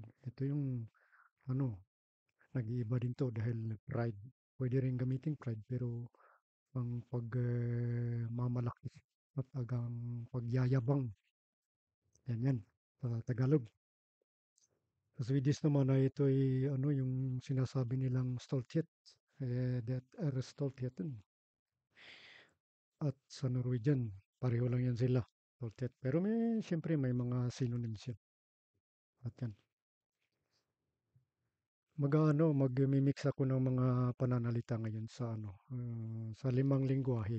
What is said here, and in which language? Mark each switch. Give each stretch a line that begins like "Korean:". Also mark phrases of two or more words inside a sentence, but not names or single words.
Filipino: Ito yung ano, nag-iiba din to dahil pride. Pwede rin gamitin pride pero ang pagmamalaki at agang pagyayabang. Yan yan sa Tagalog. Sa Swedish naman ay ito ay ano yung sinasabi nilang stolthet.
Swedish: That är stoltheten.
Filipino: At sa Norwegian, pareho lang yan sila. Stolthet. Pero siyempre may mga synonyms yan. At yan. Magmi-mix ako ng mga pananalita ngayon sa ano, sa limang lingwahe.